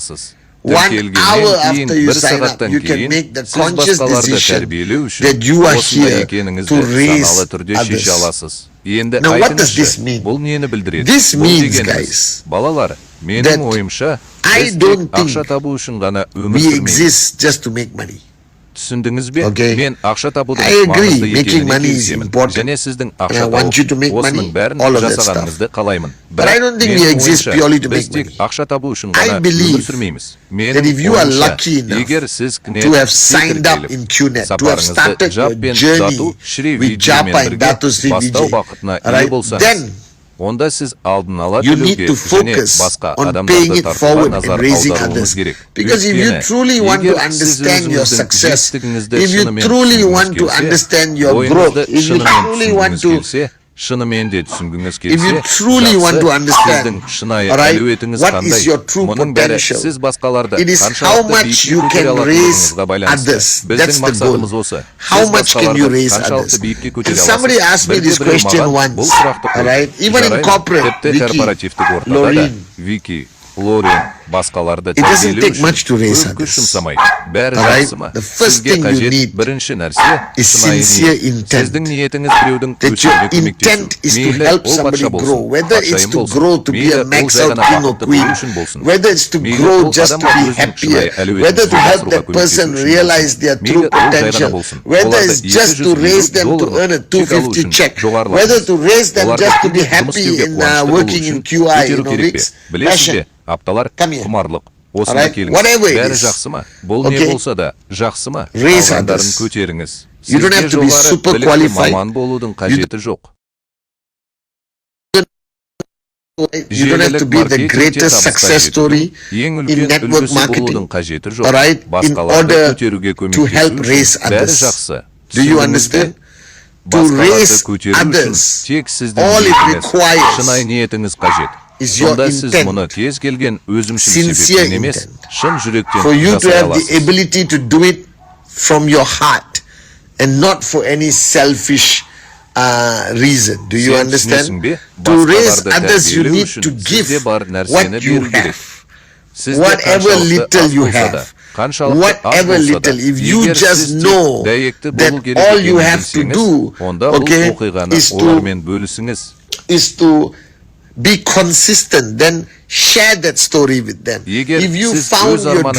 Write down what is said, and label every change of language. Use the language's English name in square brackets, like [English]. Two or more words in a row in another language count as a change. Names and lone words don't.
[English] 1 hour after you sign up, you can make the conscious decision that you are here to raise others. Now what does this mean? This means, guys, that I don't think we exist just to make money. [Kazakh] Түсіндіңіз бе? [English] Okay. [Kazakh] Мен ақша табудың [English] I agree, [Kazakh] маңызды [English] making [Kazakh] екеніне [English] money is [Kazakh] келісемін. [English] important. [Kazakh] Және сіздің [English] And I [Kazakh] ақша [English] want you to make [Kazakh] тауып, [English] money, [Kazakh] осының бәрін [English] all of that [Kazakh] жасағаныңызды қалаймын. [English] But I don't think we [Kazakh] менің [English] exist [Kazakh] ойымша, [English] purely to [Kazakh] біз [English] make [Kazakh] тек [English] money. [Kazakh] ақша табу үшін [English] I [Kazakh] ғана [English] believe [Kazakh] өмір сүрмейміз. [English] that if you are lucky enough [Kazakh] егер сіз [English] to have signed up in QNet, to have started your journey with Japa and Datu Sri [Kazakh] бастау [English] Vijay, [Kazakh] бақытына ие [English] right, [Kazakh] болсаңыз, [English] then [Kazakh] онда сіз алдын ала [English] you need [Kazakh] төлеуге [English] to [Kazakh] және [English] focus [Kazakh] басқа [English] on paying [Kazakh] адамдарды [English] it [Kazakh] тартуға [English] forward and [Kazakh] назар [English] raising [Kazakh] аударуыңыз [English] others. [Kazakh] керек. [English] Because if you truly want to understand your success, if you truly want to understand your growth, if you truly want to [Kazakh] шынымен де түсінгіңіз [English] If you [Kazakh] келсе, [English] truly want to understand, [Kazakh] сіздің шынайы [English] alright, [Kazakh] әлеуетіңіз [English] what [Kazakh] қандай? [English] is your true [Kazakh] Мұның бәрі [English] potential? [Kazakh] сіз басқаларды [English] It is how [Kazakh] қаншалықты [English] much [Kazakh] биікке [English] you [Kazakh] көтере [English] can raise [Kazakh] алатыныңызға байланысты. [English] others. [Kazakh] Біздің [English] That's the [Kazakh] мақсатымыз [English] goal. [Kazakh] осы. [English] How [Kazakh] Сіз [English] much can you [Kazakh] басқаларды [English] raise [Kazakh] қаншалықты [English] others? [Kazakh] биікке [English] And [Kazakh] көтере [English] somebody [Kazakh] аласыз? [English] asked me [Kazakh] Бірде [English] this [Kazakh] біреу [English] question [Kazakh] маған бұл [English] once, [Kazakh] сұрақты қойды. [English] alright, even in [Kazakh] Жарайды, [English] corporate, [Kazakh] тіпті [English] Vicky, [Kazakh] корпоративтік ортада да [English] Lorraine, [Kazakh] Вики, Лорен, басқаларды [English] it doesn't [Kazakh] тәрбиелеу [English] take much to raise [Kazakh] көп күш [English] others. [Kazakh] жұмсамайды. Бәрі [English] Alright, [Kazakh] жақсы ма? [English] the first [Kazakh] Сізге [English] thing you [Kazakh] қажет [English] need [Kazakh] бірінші нәрсе [English] is [Kazakh] шынайы [English] sincere [Kazakh] ниет. [English] intent. [Kazakh] Сіздің ниетіңіз біреудің [English] That your [Kazakh] өсуіне [English] intent is to [Kazakh] көмектесу. [English] help [Kazakh] Ол [English] somebody [Kazakh] патша болсын, [English] grow, whether it's [Kazakh] патшайым [English] to [Kazakh] болсын. [English] grow to be [Kazakh] Мейлі [English] a [Kazakh] ол [English] max [Kazakh] жай [English] out [Kazakh] ғана [English] king or [Kazakh] бақытты [English] queen, [Kazakh] болу үшін болсын. [English] whether it's to [Kazakh] Мейлі [English] grow [Kazakh] ол [English] just to [Kazakh] адамға [English] be [Kazakh] өзінің [English] happier, [Kazakh] шынайы әлеуетін [English] whether to help [Kazakh] жүзеге [English] that [Kazakh] асыруға [English] person [Kazakh] көмектесу үшін [English] realize [Kazakh] болсын. [English] their [Kazakh] Мейлі [English] true [Kazakh] ол жай ғана [English] potential, [Kazakh] болсын. [English] whether [Kazakh] Оларды [English] it's just to [Kazakh] 200 [English] raise them to [Kazakh] доллар [English] earn a [Kazakh] чек алу [English] 250 [Kazakh] үшін [English] check, [Kazakh] жоғарылатыңыз. [English] whether to raise them [Kazakh] Оларды [English] just to be [Kazakh] жұмыс [English] happy [Kazakh] істеуге [English] in [Kazakh] қуанышты болу [English] working in [Kazakh] үшін [English] QI, [Kazakh] көтеру керек пе? [English] weeks, [Kazakh] Білесіз бе? [English] passion. [Kazakh] Апталар [English] Come here. [Kazakh] құмарлық. Осында [English] Alright, [Kazakh] келіңіз. [English] whatever it [Kazakh] Бәрі [English] is. [Kazakh] жақсы ма? Бұл не [English] Okay. [Kazakh] болса да жақсы ма? [English] Raise [Kazakh] Қалғандарын [English] others. [Kazakh] көтеріңіз. [English] You don't [Kazakh] Сізге [English] have to be [Kazakh] жоғары [English] super [Kazakh] білікті [English] qualified. [Kazakh] маман болудың қажеті жоқ. [English] You don't have to be the greatest success story [Kazakh] Ең [English] in [Kazakh] үлкен [English] network [Kazakh] үлгісі болудың [English] marketing, [Kazakh] қажеті жоқ. [English] alright, in [Kazakh] Басқаларды [English] order [Kazakh] көтеруге [English] to help [Kazakh] көмектесу [English] raise [Kazakh] үшін бәрі [English] others. [Kazakh] жақсы. [English] Do you [Kazakh] Түсіндіңіз бе? [English] understand? To [Kazakh] Басқаларды [English] raise [Kazakh] көтеру үшін [English] others, [Kazakh] тек сіздің [English] all it [Kazakh] ниетіңіз, [English] requires [Kazakh] шынайы ниетіңіз қажет. [English] is your [Kazakh] Сонда сіз [English] intent, [Kazakh] мұны кез келген өзімшіл [English] sincere [Kazakh] себептен емес, [English] intent. [Kazakh] шын жүректен [English] for you to [Kazakh] жасай [English] have the [Kazakh] аласыз. [English] ability to do it from your heart and not for any selfish reason. Do you [Kazakh] Сен [English] understand? [Kazakh] түсінесің бе? [English] To raise [Kazakh] Басқаларды [English] others, you [Kazakh] тәрбиелеу [English] need [Kazakh] үшін [English] to give [Kazakh] сізде бар нәрсені [English] what you [Kazakh] беру керек. [English] have. [Kazakh] Сізде [English] Whatever [Kazakh] қаншалықты [English] little [Kazakh] аз [English] you [Kazakh] болса да, [English] have, [Kazakh] қаншалықты аз [English] whatever [Kazakh] болса да, [English] little, if you [Kazakh] егер [English] just [Kazakh] сіз тек [English] know [Kazakh] дәйекті [English] that [Kazakh] болу керек [English] all you [Kazakh] екенін [English] have to [Kazakh] білсеңіз, [English] do, [Kazakh] онда бұл [English] okay, [Kazakh] оқиғаны [English] is to- [Kazakh] олармен бөлісіңіз. [English] is to be consistent, then share that story with them. [Kazakh] Егер [English] If you [Kazakh] сіз [English] found [Kazakh] өз [English] your [Kazakh] арманыңызды